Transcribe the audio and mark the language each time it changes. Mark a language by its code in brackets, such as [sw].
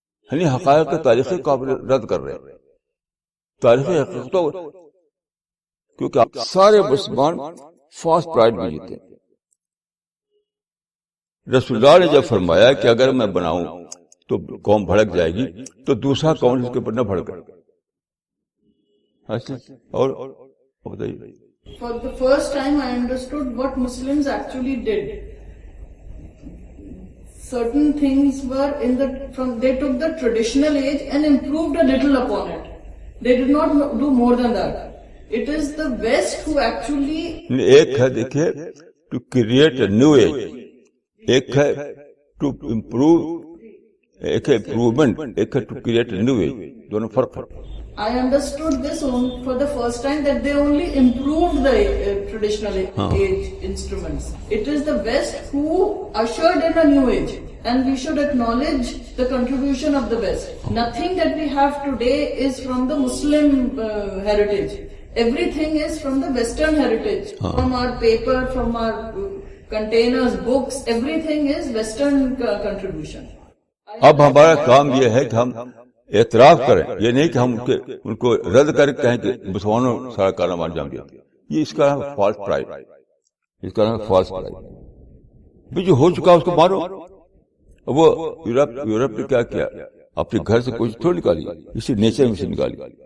[ur] یعنی حقائق کی تاریخی کو آپ رد کر رہے ہیں، تاریخی حقیقتوں، کیونکہ آپ سارے مسلمان فالس پرائڈ میں جیتے ہیں۔ رسول اللہ نے جب فرمایا کہ اگر میں بناؤں تو قوم بھڑک جائے گی, تو دوسرا قوم اس کے اوپر نہ بھڑکے. اور بتائیے. [en] For the first time I understood what Muslims actually did. Certain things were they took the traditional age and improved a little upon it. They did not do more than that. It is the West who actually. [ur] ایک ہے دیکھیے [en] to create a new age, [ur] ایک ہے [en] to improve, [ur] ایک ہے improvement, ایک ہے to create a new age, دونوں فرق ہے. [en] I understood this for the first time that they only improved the traditional age instruments. It is the West who ushered in a new age, and we should acknowledge the contribution of the West. Nothing that we have today is from the Muslim heritage. Everything is from the Western heritage. From our paper, from our containers, books, everything is Western contribution. [ur] اب ہمارا کام یہ ہے کہ ہم اعتراف کریں, یہ نہیں کہ ہم ان کو رد کر کے کہیں کہ مسلمانوں سارا کارنامہ انجام دیا. یہ اس کا نام ہے فالس پرائڈ, اس کا نام ہے فالس پرائڈ. بھی جو ہو چکا اس کو مارو. وہ یورپ نے کیا کیا, اپنے گھر سے کوئی تھوڑی نکالی, اسی نیچر میں سے نکالی.